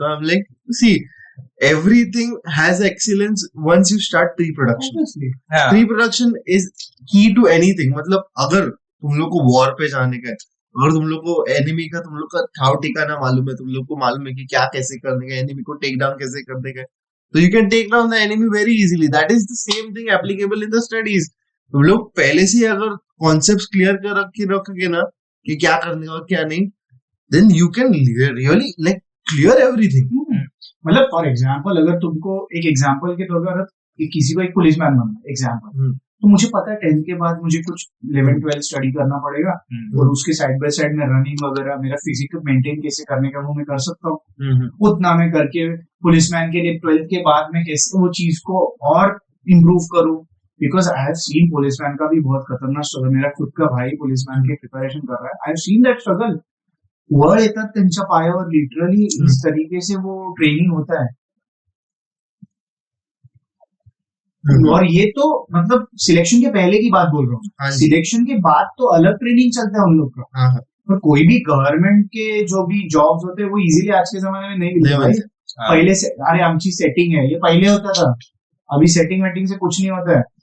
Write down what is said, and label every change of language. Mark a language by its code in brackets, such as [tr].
[hi] तो हम [en] Like see everything has excellence once you start pre-production. Pre-production is key to anything. [hi] मतलब अगर तुम लोग को वॉर पे जाने का है, अगर तुम लोग को एनिमी का तुम लोग का ठाव ठिकाना मालूम है, तुम लोग को मालूम है कि क्या कैसे करने का, एनिमी को टेक डाउन कैसे करने का, तो [en] You can take down the enemy very easily. That is the same thing applicable in the studies. [hi] तुम लोग पहले से अगर कॉन्सेप्ट्स क्लियर कर रखोगे ना कि क्या करने का और क्या नहीं, [en] Then you can really like clear everything. [hi] मतलब फॉर एग्जाम्पल अगर तुमको एक एग्जाम्पल के तौर पर किसी को एक पुलिसमैन बनना एग्जाम्पल, तो मुझे पता है 10th के बाद मुझे कुछ 11 12 स्टडी करना पड़ेगा, और उसके साइड बाय साइड में रनिंग वगैरह मेरा फिजिकल मेंटेन कैसे करने का वो मैं कर सकता हूँ. उतना मैं करके पुलिसमैन के लिए 12th के बाद में कैसे वो चीज को और इम्प्रूव करूँ. [en] because I have seen [hi] policeman का भी बहुत खतरनाक स्ट्रगल. मेरा खुद का भाई पुलिसमैन की प्रिपरेशन कर रहा है. [en] I have seen that struggle. [mr] वर येतात त्यांच्या पायावर [hi] लिटरली इस तरीके से वो ट्रेनिंग होता है. और ये तो मतलब सिलेक्शन के पहले की बात बोल रहा हूँ. सिलेक्शन के बाद तो अलग ट्रेनिंग चलता है उन लोग का. और कोई भी गवर्नमेंट के जो भी जॉब्स होते हैं वो इजीली आज के जमाने में नहीं मिलते भाई. पहले से अरे आमची सेटिंग है, ये पहले होता था. अभी सेटिंग वेटिंग से कुछ नहीं होता है.